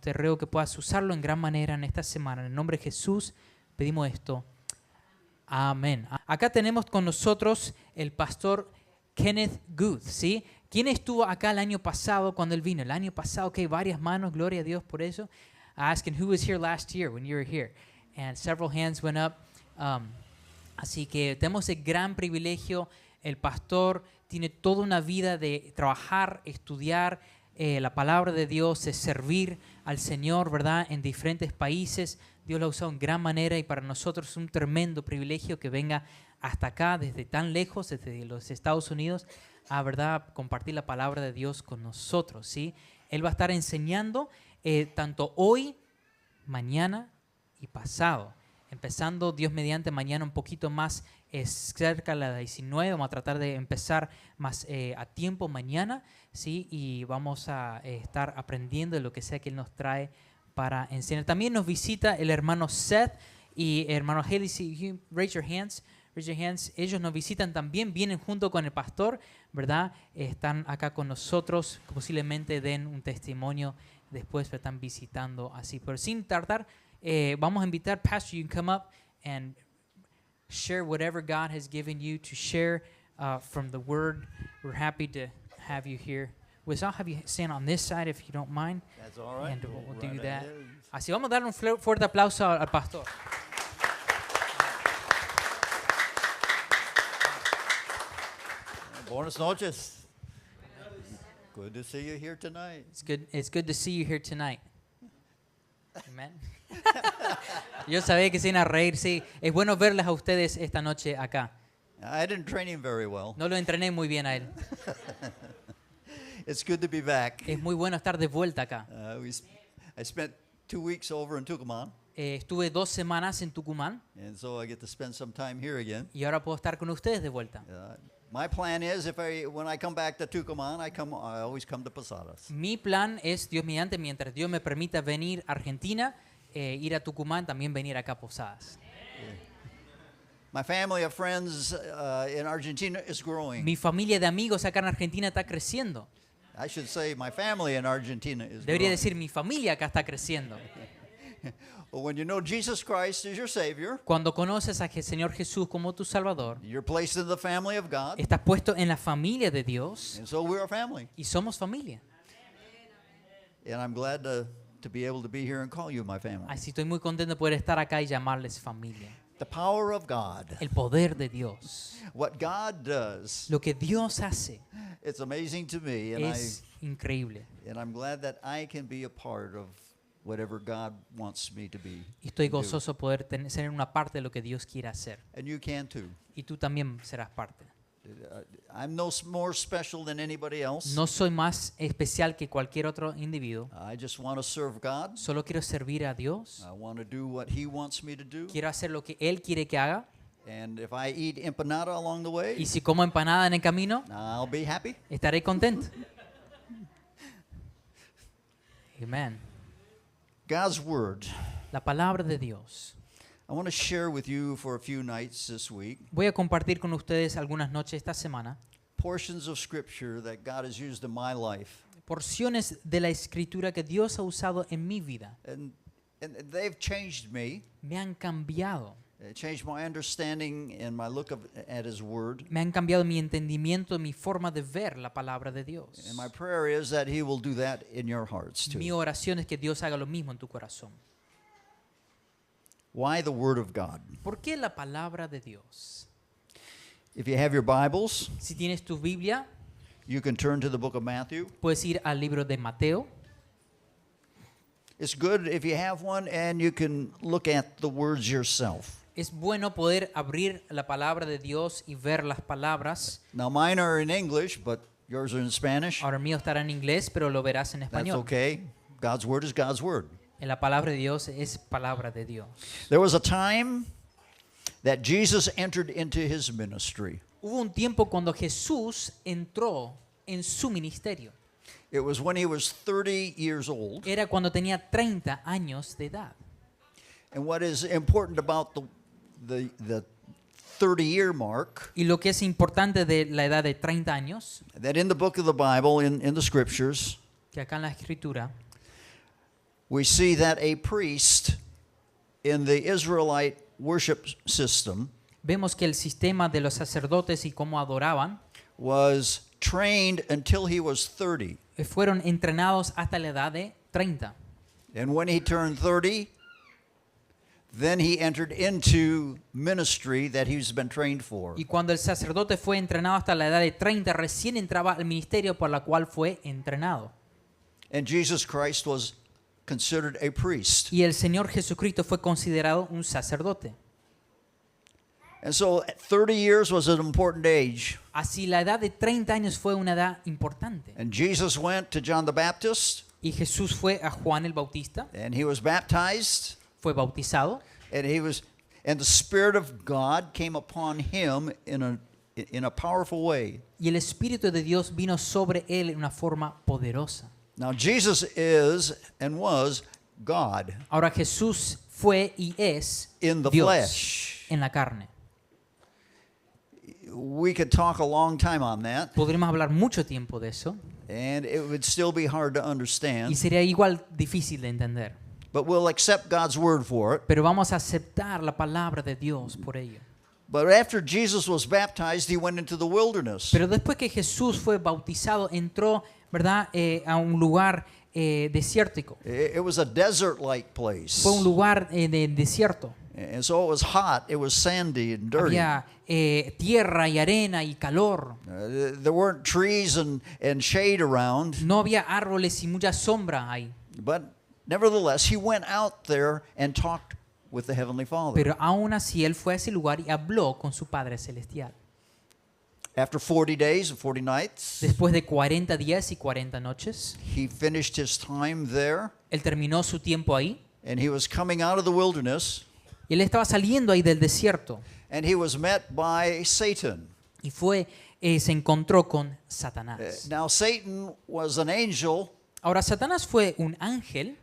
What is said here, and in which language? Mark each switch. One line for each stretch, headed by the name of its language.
Spanish: Te ruego que puedas usarlo en gran manera en esta semana. En el nombre de Jesús pedimos esto. Amén. Acá tenemos con nosotros el pastor Kenneth Good, ¿sí? ¿Quién estuvo acá el año pasado cuando él vino? El año pasado, ok, varias manos, gloria a Dios por eso.
English: Asking who was here last year when you were here. And several hands went up.
Spanish: Así que tenemos el gran privilegio. El pastor tiene toda una vida de trabajar, estudiar la palabra de Dios, de servir al Señor, ¿verdad? En diferentes países. Dios lo ha usado en gran manera y para nosotros es un tremendo privilegio que venga hasta acá, desde tan lejos, desde los Estados Unidos, a verdad compartir la palabra de Dios con nosotros, ¿sí? Él va a estar enseñando tanto hoy, mañana y pasado. Empezando, Dios mediante, mañana un poquito más cerca de las 19. Vamos a tratar de empezar más a tiempo mañana, ¿sí? Y vamos a estar aprendiendo de lo que sea que Él nos trae para enseñar. También nos visita el hermano Seth y el hermano Haley. Si
English: raise your hands. Raise your hands.
Spanish: Ellos nos visitan también, vienen junto con el pastor, ¿verdad? Están acá con nosotros, posiblemente den un testimonio después, pero están visitando así. Pero sin tardar, vamos a invitar,
English: Pastor, you can come up and share whatever God has given you to share from the Word. We're happy to have you here. Pues I'll have you stand on this side if you don't mind. That's all right. And we'll do Right that. ahead.
Spanish: Así vamos a darle un fuerte aplauso al pastor. Buenas noches.
English: Good to see you here tonight. It's good to see you here tonight. Amen.
Spanish: Yo sabía que se iban a reír, sí. Es bueno verles a ustedes esta noche acá.
English: I didn't train him very well.
Spanish: No lo entrené muy bien a él.
English: It's good to be back.
Spanish: Es muy bueno estar de vuelta acá.
English: I spent 2 weeks over in Tucumán,
Spanish: Estuve 2 semanas en Tucumán
English: and so I get to spend some time here again.
Spanish: y ahora puedo estar con ustedes de vuelta.
English: My plan is, when I come back to Tucumán, I always come to Posadas.
Spanish: Mi plan es, Dios mediante, mientras Dios me permita venir a Argentina, ir a Tucumán, también venir acá a Posadas.
English: My family of friends in Argentina is growing.
Spanish: Mi familia de amigos acá en Argentina está creciendo.
English: I should say my family in Argentina is
Spanish: Debería
English: growing.
Spanish: decir, mi familia acá está creciendo.
English: Well, when you know Jesus Christ is your Savior,
Spanish: Cuando conoces a Señor Jesús como tu Salvador,
English: you're placed in the family of God,
Spanish: estás puesto en la familia de Dios
English: and so we're a family.
Spanish: y somos familia.
English: And I'm glad to be able to be here and call you my family.
Spanish: Así estoy muy contento de poder estar acá y llamarles familia.
English: The power of God.
Spanish: El poder de Dios.
English: What God does,
Spanish: Lo que Dios hace
English: it's amazing to me, and
Spanish: es increíble.
English: I'm glad that I can be a part of whatever God wants me to be.
Spanish: Y estoy
English: and do.
Spanish: gozoso poder ser una parte de lo que Dios quiere hacer.
English: And you can too.
Spanish: Y tú también serás parte.
English: I'm no more special than anybody else.
Spanish: No soy más especial que cualquier otro individuo.
English: I just want to serve God.
Spanish: Solo quiero servir a Dios.
English: I want to do what He wants me to do.
Spanish: Quiero hacer lo que Él quiere que haga.
English: And if I eat empanada along the way,
Spanish: Y si como empanada en el camino,
English: I'll be happy.
Spanish: estaré contento. Amén.
English: God's Word.
Spanish: La palabra de Dios.
English: I want to share with you for a few nights this week
Spanish: Voy a compartir con ustedes algunas noches esta semana
English: portions of Scripture that God has used in my life.
Spanish: porciones de la escritura que Dios ha usado en mi vida.
English: And they've changed me.
Spanish: Me han cambiado.
English: It changed my understanding and my look at His Word.
Spanish: Me han cambiado mi entendimiento, mi forma de ver la palabra de Dios.
English: And my prayer is that He will do that in your hearts
Spanish: Mi
English: too.
Spanish: oración es que Dios haga lo mismo en tu corazón.
English: Why the Word of God?
Spanish: ¿Por qué la palabra de Dios?
English: If you have your Bibles,
Spanish: Si tienes tu Biblia,
English: you can turn to the book of Matthew.
Spanish: puedes ir al libro de Mateo.
English: It's good if you have one and you can look at the words yourself.
Spanish: Es bueno poder abrir la palabra de Dios y ver las palabras.
English: Now, mine are in English, but yours are in Spanish.
Spanish: Ahora el mío estará en inglés, pero lo verás en
English: That's
Spanish: español.
English: okay. God's word is God's word.
Spanish: La palabra de Dios es palabra de Dios.
English: There was a time that Jesus entered into his ministry.
Spanish: Hubo un tiempo cuando Jesús entró en su ministerio.
English: It was when he was 30 years old.
Spanish: Era cuando tenía 30 años de edad.
English: And what is important about the 30-year mark,
Spanish: Y lo que es importante de la edad de 30 años,
English: that in the book of the Bible, in the scriptures,
Spanish: que acá en la escritura,
English: we see that a priest in the Israelite worship system
Spanish: vemos que el sistema de los sacerdotes y cómo adoraban
English: was trained until he was 30.
Spanish: fueron entrenados hasta la edad de 30.
English: And when he turned 30, then he entered into ministry that he's been trained for.
Spanish: Y cuando el sacerdote fue entrenado hasta la edad de 30, recién entraba al ministerio por la cual fue entrenado.
English: And Jesus Christ was considered a priest.
Spanish: Y el Señor Jesucristo fue considerado un sacerdote.
English: And so 30 years was an important age.
Spanish: Así la edad de 30 años fue una edad importante.
English: And Jesus went to John the Baptist,
Spanish: Y Jesús fue a Juan el Bautista,
English: and he was baptized,
Spanish: fue bautizado,
English: and the Spirit of God came upon him in a powerful way.
Spanish: y el Espíritu de Dios vino sobre él en una forma poderosa.
English: Now Jesus is and was God
Spanish: Ahora Jesús fue y es
English: in the
Spanish: Dios
English: flesh.
Spanish: en la carne.
English: We could talk a long time on that,
Spanish: Podríamos hablar mucho tiempo de eso
English: and it would still be hard to
Spanish: y
English: understand,
Spanish: sería igual difícil de entender.
English: but we'll accept God's word for it.
Spanish: Pero vamos a aceptar la palabra de Dios por ello.
English: But after Jesus was baptized, he went into the wilderness.
Spanish: Pero después que Jesús fue bautizado, entró, ¿verdad?, a un lugar desértico.
English: It was a desert-like place.
Spanish: Fue un lugar de desierto.
English: And so it was hot, it was sandy and dirty.
Spanish: Había tierra y arena y calor.
English: There weren't trees and shade around,
Spanish: No había árboles y mucha sombra ahí.
English: but nevertheless, he went out there and talked with the Heavenly Father.
Spanish: Pero aún así él fue a ese lugar y habló con su Padre Celestial.
English: After 40 days and 40 nights,
Spanish: Después de 40 días y 40 noches,
English: he finished his time there,
Spanish: él terminó su tiempo ahí.
English: and he was coming out of the wilderness,
Spanish: Y él estaba saliendo ahí del desierto.
English: and he was met by Satan.
Spanish: Y se encontró con Satanás.
English: Now, Satan was an angel
Spanish: Ahora, Satanás fue un ángel